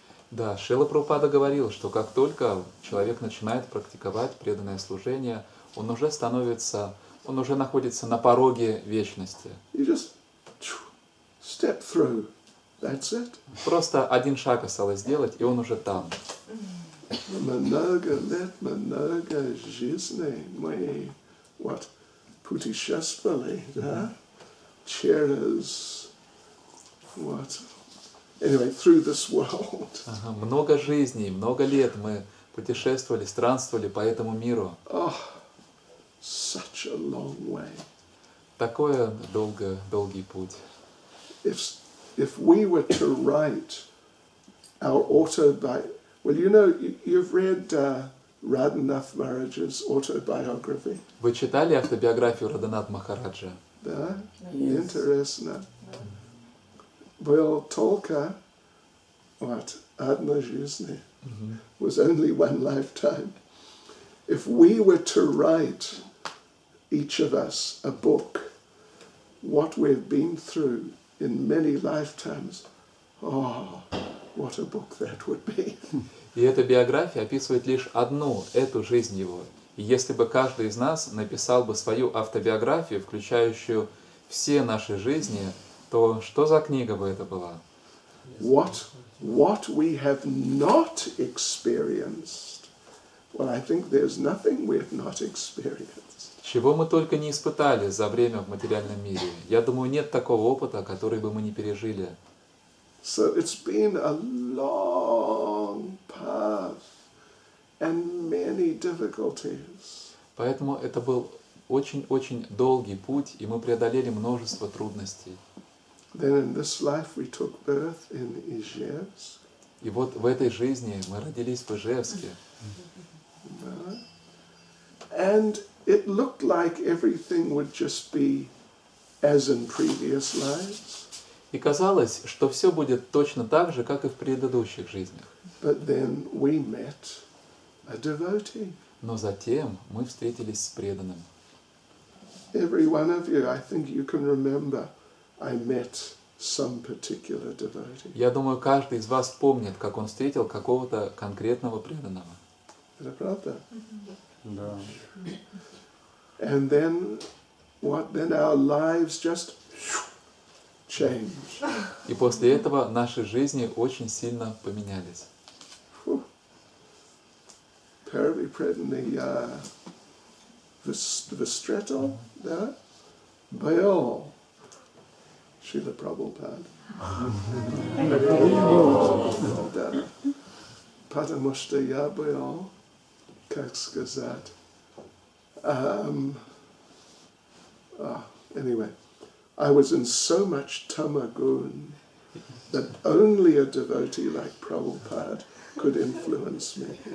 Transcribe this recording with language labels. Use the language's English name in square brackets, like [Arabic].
[Russian] Да, Шрила Прабхупада говорил, что как только человек начинает практиковать преданное служение, он уже находится на пороге вечности. [English] You just step through. That's it. [Russian] Просто один шаг осталось сделать, и он уже там. Много лет, много жизни мы путешествовали, да? Через [English] anyway, through this world. [Russian] Много жизней, много лет мы путешествовали, странствовали по этому миру. [English] Oh, such a long way. [Russian] Такой долгий путь. [English] If we were to write our autobiography, well, you know, you've read Radhanath Maharaj's autobiography. [Russian] Вы читали автобиографию Радханат Махараджа? Да? Интересно. Был только одна жизнь. [English] Was only one lifetime. If we were to write, each of us, a book, what we've been through in many lifetimes, what what a book that would be. [Russian] И эта биография описывает лишь одну, эту жизнь его. И если бы каждый из нас написал бы свою автобиографию, включающую все наши жизни, то что за книга бы это была? [English] What we have not experienced, well, I think there's nothing we have not experienced. [Russian] Чего мы только не испытали за время в материальном мире. Я думаю, нет такого опыта, который бы мы не пережили. [English] So it's been a long path and many difficulties. [Russian] Поэтому это был очень-очень долгий путь, и мы преодолели множество трудностей. [English] Then in this life we took birth in Ижевск. [Russian] И вот в этой жизни мы родились в Ижевске. [English] And it looked like everything would just be as in previous lives. [Russian] И казалось, что все будет точно так же, как и в предыдущих жизнях. [English] But then we met a devotee. [Russian] Но затем мы встретились с преданным. [English] Every one of you, I think you can remember, I met some particular devotee. [Russian] Я думаю, каждый из вас помнит, как он встретил какого-то конкретного преданного. Это правда? Да. [English] And then, then our lives just changed. [Russian] И после этого наши жизни очень сильно поменялись. Первый преданный Встретил, да, был Шрила Прабхупад. Да. Потому что я был, как сказать, [English] anyway, I was in so much tamagun that only a devotee like Prabhupada could influence me.